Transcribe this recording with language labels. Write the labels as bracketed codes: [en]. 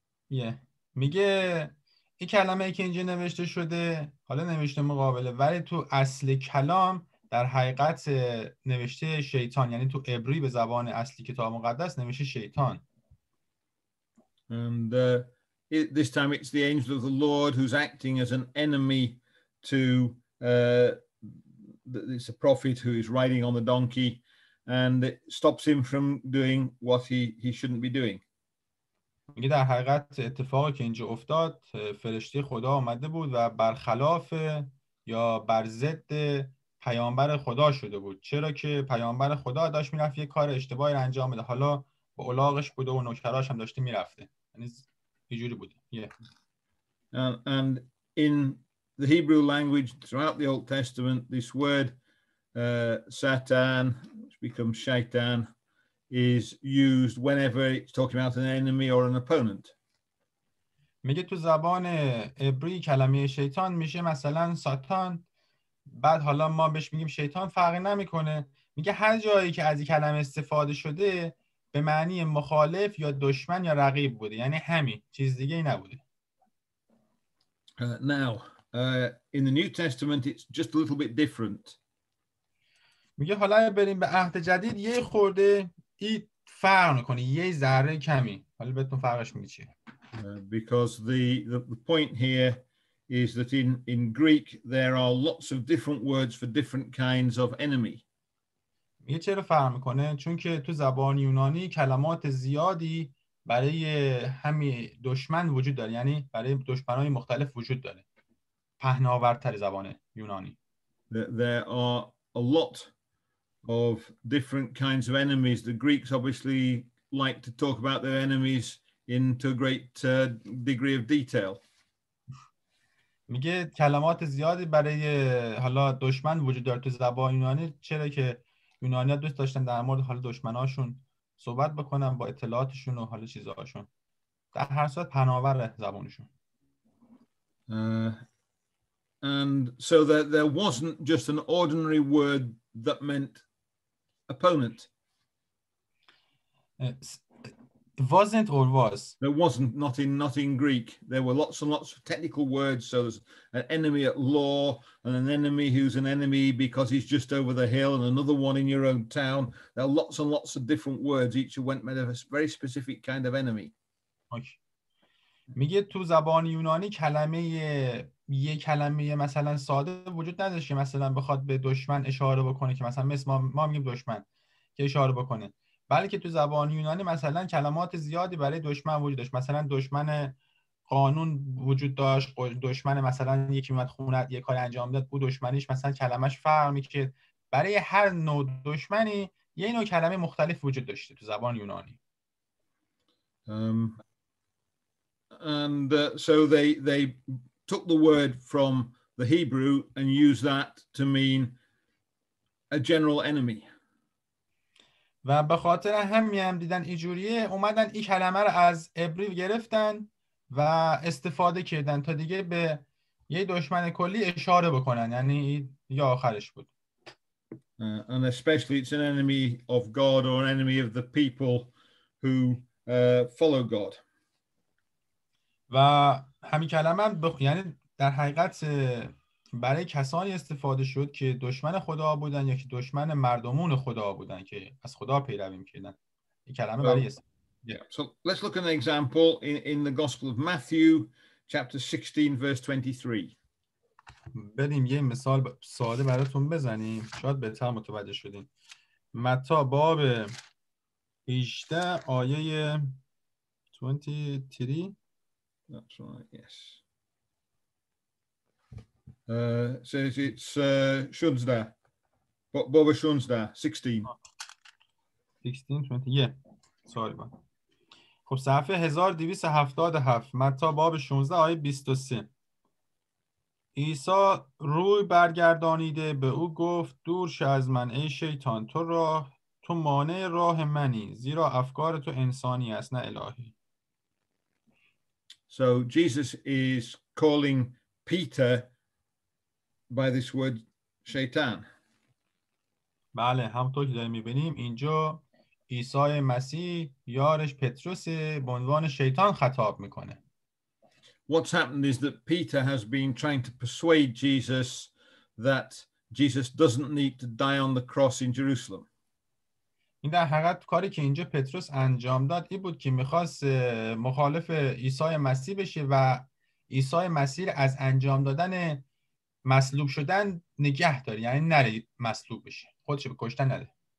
[en] Yeah. [fa] میگه این کلمه که اینجا نوشته شده حالا نوشته مقابله، ولی تو اصل کلام در حقیقت نوشته شیطان، یعنی تو عبری به زبان اصلی کتاب مقدس نوشته شیطان. [en] And this time it's the angel of the Lord who's acting as an enemy to it's a prophet who is riding on the donkey, and it stops him from doing what he shouldn't be doing. [fa] میگه در حقیقت اتفاقی که اینجا افتاد، فرشته خدا آمده بود و برخلاف یا بر ضد پیامبر خدا شده بود، چرا که پیامبر خدا داشت میرفت یه کار اشتباهی رو انجام بده، حالا با الاغش بوده و نوکراش هم داشته میرفته، یعنی اینجوری بوده. [en] And in the Hebrew language throughout the Old Testament, this word Satan, which becomes shaitan, is used whenever it's talking about an enemy or an opponent. [fa] میگه تو زبان عبری کلمه شیطان میشه مثلا ساتان، بعد حالا ما بهش میگیم شیطان، فرقی نمیکنه. میگه هر جایی که از این کلمه استفاده شده به معنی مخالف یا دشمن یا رقیب بوده، یعنی همین، چیز دیگه ای نبوده. [en] Now, in the New Testament, it's just a little bit different. [fa] میگه حالا بریم به عهد جدید، یه خورده این فرق میکنه، یه ذره کمی. حالا بهتون فرقش میگه چیه. [en] Because the point here is that in Greek there are lots of different words for different kinds of enemy. [fa] میگه چرا فرق میکنه؟ چون که تو زبان یونانی کلمات زیادی برای همین دشمن وجود داره، یعنی برای دشمنای مختلف وجود داره. پهناورتر زبان یونانی. [en] There are a lot of different kinds of enemies. The Greeks obviously like to talk about their enemies into a great degree of detail. [fa] میگه کلمات زیادی برای حالا دشمن وجود داره تو زبان یونانی، چرا که یونانی‌ها دوست داشتن در مورد حالا دشمناشون صحبت بکنن با اطلاعاتشون و حالا چیزهاشون. در هر صورت پهناور زبانشون. [en] And so that there wasn't just an ordinary word that meant opponent. Wasn't or was? There wasn't, not in Greek. There were lots and lots of technical words. So there's an enemy at law, and an enemy who's an enemy because he's just over the hill, and another one in your own town. There are lots and lots of different words. Each went made of a very specific kind of enemy. Okay. [fa] میگه تو زبان یونانی یه کلمه مثلا ساده وجود نداشت که مثلا بخواد به دشمن اشاره بکنه، که مثلا مثل ما میگیم دشمن که اشاره بکنه، بلکه تو زبان یونانی مثلا کلمات زیادی برای دشمن وجود داشت. مثلا دشمن قانون وجود داشت، دشمن مثلا یکی اومد خونه یه کاری انجام داد، بود دشمنیش مثلا کلمش فرق می‌کرد. برای هر نوع دشمنی یه نوع کلمه مختلف وجود داشته تو زبان یونانی. [en] And so they took the word from the Hebrew and used that to mean a general enemy. [fa] و به خاطر هم دیدن اینجوریه، اومدن این کلمه رو از عبری گرفتن و استفاده کردن تا دیگه به یه دشمن کلی اشاره بکنن، یعنی یا آخرش بود. [en] And especially it's an enemy of God or an enemy of the people who follow God. [fa] و همین کلمه هم یعنی در حقیقت برای کسانی استفاده شد که دشمن خدا بودن یا که دشمن مردمون خدا بودن که از خدا پیروی می‌کردن. این کلمه برای [en] So let's look at an example in the Gospel of Matthew, chapter 16, verse 23. [fa] بریم یه مثال ساده براتون بزنیم، شاید بهتر متوجه شدین. متی باب 18 آیه 23. [en] That's right, yes. Says it's Shunzda. Boba Shunzda, 16. 16, sorry man. [fa] خب صفحه 1277 متی باب 16 آیه 23. عیسی روی برگردانیده به او گفت دور شو از من ای شیطان، تو مانع راه منی، زیرا افکار تو انسانی است نه الهی. [en] So Jesus is calling Peter by this word shaitan. [fa] بله، همونطور که داریم می‌بینیم اینجا عیسی مسیح یارش پتروس به عنوان شیطان خطاب میکنه. [en] What's happened is that Peter has been trying to persuade Jesus that Jesus doesn't need to die on the cross in Jerusalem. [fa] این در حقیقت کاری که اینجا پتروس انجام داد این بود که میخواست مخالف عیسی مسیح بشه و عیسی مسیح از انجام دادن مصلوب شدن نگه داره، یعنی نره مصلوب بشه، خودش به کشتن نده.